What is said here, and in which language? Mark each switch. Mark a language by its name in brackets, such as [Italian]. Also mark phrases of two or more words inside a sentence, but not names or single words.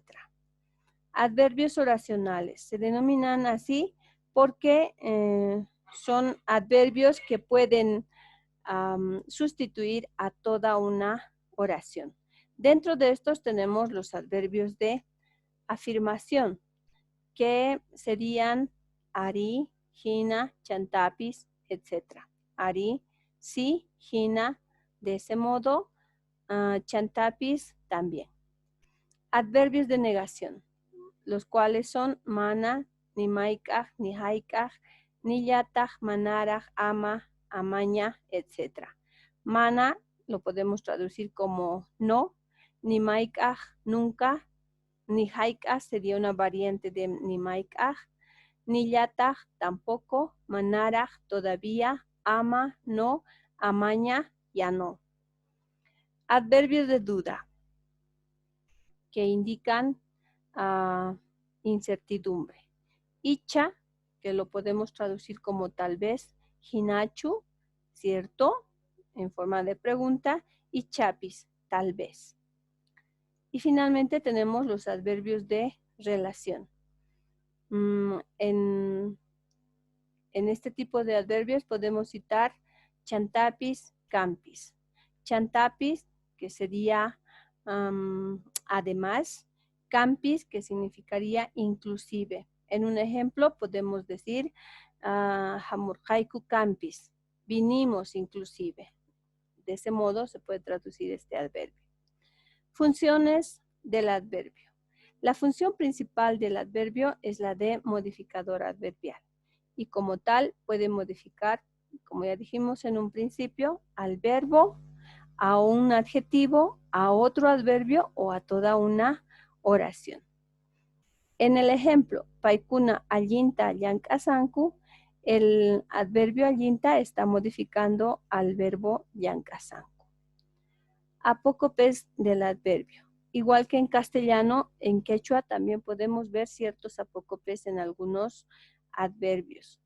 [Spanish] Adverbios oracionales se denominan así porque son adverbios que pueden sustituir a toda una oración. Dentro de estos tenemos los adverbios de afirmación, que serían [Quechua] ari, hina, chantapis, [Spanish] etc. [Quechua] Ari, sí, hina, [Spanish] de ese modo, chantapis también. Adverbios de negación, los cuales son [Quechua] mana, ni maikaj, ni haikaj, ni yataj, manaraj, ama, amaña, [Spanish] etc. Mana lo podemos traducir como no, [Quechua] ni maikaj, [Spanish] nunca, [Quechua] ni haikaj [Spanish] sería una variante de [Quechua] ni maikaj, ni yataj, [Spanish] tampoco, manaraj, todavía, ama, no, amaña, ya no. Adverbios de duda, que indican incertidumbre. Icha, que lo podemos traducir como tal vez, hinachu, ¿cierto? En forma de pregunta, y chapis, tal vez. Y finalmente tenemos los adverbios de relación. En este tipo de adverbios podemos citar [Quechua] chantapis, campis. [Spanish] Chantapis, que sería además, campis, que significaría inclusive. En un ejemplo podemos decir [Quechua] hamurhaiku campis, [Spanish] vinimos inclusive. De ese modo se puede traducir este adverbio. Funciones del adverbio. La función principal del adverbio es la de modificador adverbial y como tal puede modificar, como ya dijimos en un principio, al verbo, a un adjetivo, a otro adverbio o a toda una oración. En el ejemplo, [Quechua] paikuna allinta llank'asanku, [Spanish] el adverbio allinta está modificando al verbo llank'asanku. Apócopes del adverbio. Igual que en castellano, en quechua también podemos ver ciertos apócopes en algunos adverbios.